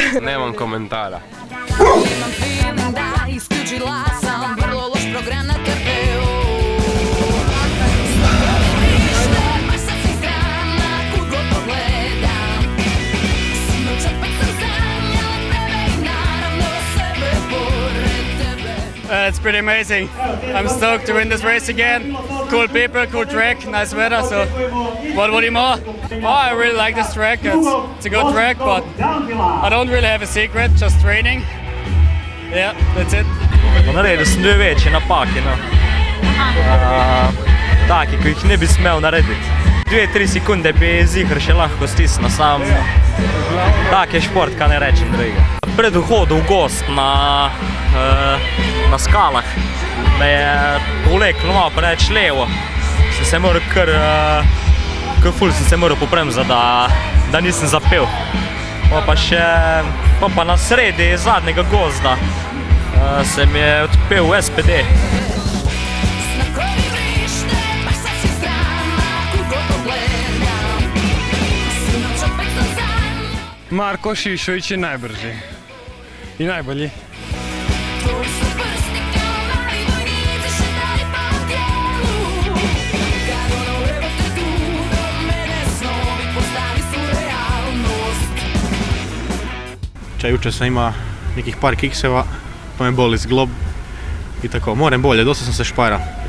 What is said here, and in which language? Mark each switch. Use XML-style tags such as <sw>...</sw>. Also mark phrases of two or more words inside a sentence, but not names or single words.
<hr>Nemam komentara. Imam feeling da isključila sam vrlo loš program na TV-u.</hr> <en>It's pretty amazing. I'm stoked to win this race again. Cool people, cool track, nice weather, so what do you more? Oh, I really like this track. It's a good track, but I don't really have a secret, just training. Yeah, that's it.</en> <sl>Naredil sem 2 večje napake, take, ki jih ne bi smel narediti. 2-3 sekunde bi zihr še lahko stisnil, sam tak je šport, kaj ne rečem drugega. Pred vhodom v gozd na skalah me je povleklo malo preveč levo, sem se moral ful sem se moral popremzati, da nisem zapel. Pa na sredi zadnjega gozda se mi je odpel v SPD.</sl> <hr>Marko Šišović je najbrži i najbolji. Jučer sam imao nekih par kikseva, pa me boli zglob i tako, moram bolje, dosta sam se špara.</hr>